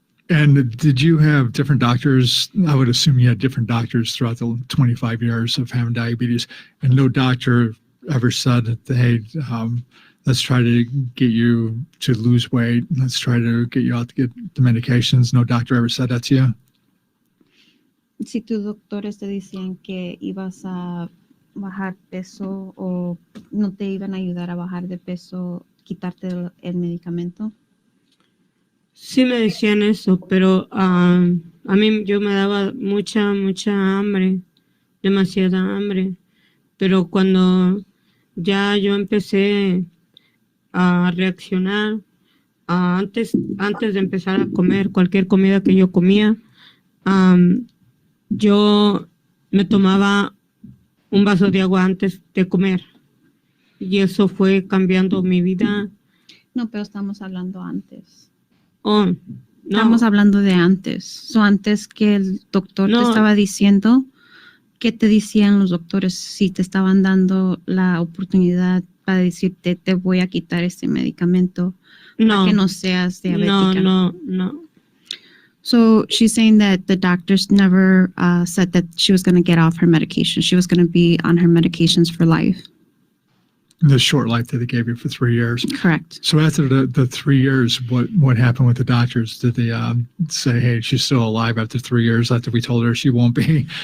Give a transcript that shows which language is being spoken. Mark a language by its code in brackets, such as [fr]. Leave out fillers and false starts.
[en] And did you have different doctors? I would assume you had different doctors throughout the 25 years of having diabetes, and no doctor ever said that, hey, let's try to get you to lose weight. Let's try to get you out to get the medications. No doctor ever said that to you? [es] Si tus doctores te decían que ibas a bajar peso o no te iban a ayudar a bajar de peso, quitarte el medicamento. Sí me decían eso, pero a mí yo me daba mucha hambre, demasiada hambre. Pero cuando ya yo empecé a reaccionar, antes de empezar a comer cualquier comida que yo comía, yo me tomaba un vaso de agua antes de comer. Y eso fue cambiando mi vida. No, pero estamos hablando antes. Oh, no. Estamos hablando de antes. So, antes que el doctor te estaba diciendo, ¿qué te decían los doctores si te estaban dando la oportunidad para decirte te voy a quitar este medicamento para que no seas diabética? No. [en] So she's saying that the doctors never said that she was going to get off her medication. She was going to be on her medications for life. The short life that they gave you for 3 years. Correct. So after the 3 years, what happened with the doctors? Did they say, hey, she's still alive after 3 years after we told her she won't be?